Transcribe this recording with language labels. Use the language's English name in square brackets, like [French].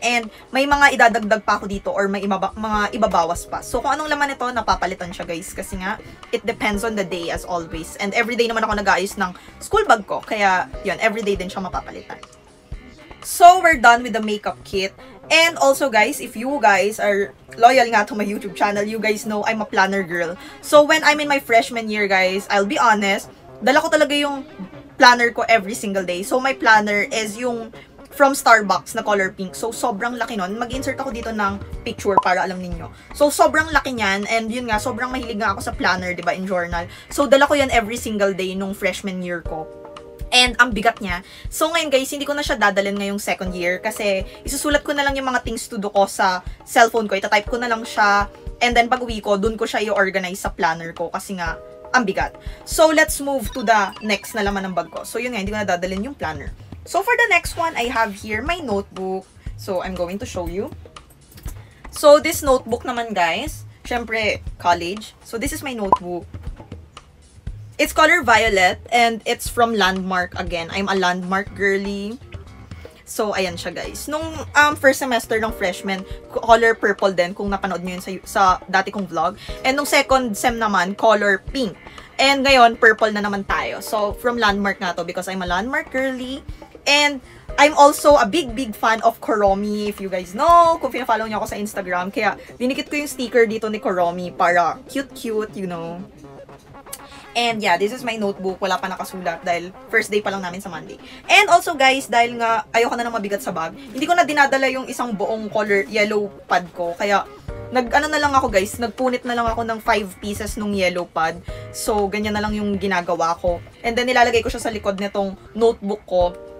[Filipino] And may mga idadagdag pa ako dito or may mga ibabawas pa. So, kung anong laman ito, napapalitan siya guys. Kasi nga, [English] it depends on the day as always. [Filipino] And everyday naman ako nag-aayos ng school bag ko. Kaya, yun, everyday din siya mapapalitan. [English] So, we're done with the makeup kit. And also guys, if you guys are loyal nga to my YouTube channel, you guys know I'm a planner girl. So, when I'm in my freshman year guys, I'll be honest, [Filipino] dala ko talaga yung planner ko [English] every single day. So, my planner is yung from Starbucks na color pink. [Filipino] So, sobrang laki nun. Mag-insert ako dito ng picture para alam ninyo. So, sobrang laki niyan. And yun nga, sobrang mahilig nga ako sa planner, diba, in journal. So, dala ko yan [English] every single day [Filipino] nung freshman year ko. And ang bigat niya. So, ngayon guys, hindi ko na siya dadalhin ngayong second year kasi isusulat ko na lang yung mga [English] things to do [Filipino] ko sa cellphone ko. Itatype ko na lang siya. And then, pag uwi ko, dun ko siya i-organize sa planner ko kasi nga, ang bigat. So, [English] let's move to the next [Filipino] na laman ng bag ko. So, yun nga, hindi ko na dadalhin yung planner. [English] So, for the next one, I have here my notebook. So, I'm going to show you. So, this notebook naman, guys, syempre, college. So, this is my notebook. It's color violet, and it's from Landmark again. I'm a Landmark girly. So, [Filipino] ayan siya, [English] guys. [Filipino] Nung first semester ng freshman, color purple din, kung napanood nyo yun sa dati kong vlog. And nung second sem naman, color pink. And ngayon, purple na naman tayo. [English] So, from Landmark nga to because I'm a Landmark girly. And I'm also a big fan of Kuromi, if you guys know, [Filipino] kung pina-follow niyo ako sa Instagram. Kaya, dinikit ko yung sticker dito ni Kuromi para cute-cute, [English] you know. And yeah, this is my notebook. [Filipino] Wala pa nakasulat dahil first day pa lang namin sa Monday. And also guys, dahil nga ayoko na ng mabigat sa bag, hindi ko na dinadala yung isang buong color yellow pad ko. Kaya nag-ano na lang ako guys, nagpunit na lang ako ng 5 pieces nung yellow pad. So, ganyan na lang yung ginagawa ko. And then nilalagay ko siya sa likod nitong notebook ko.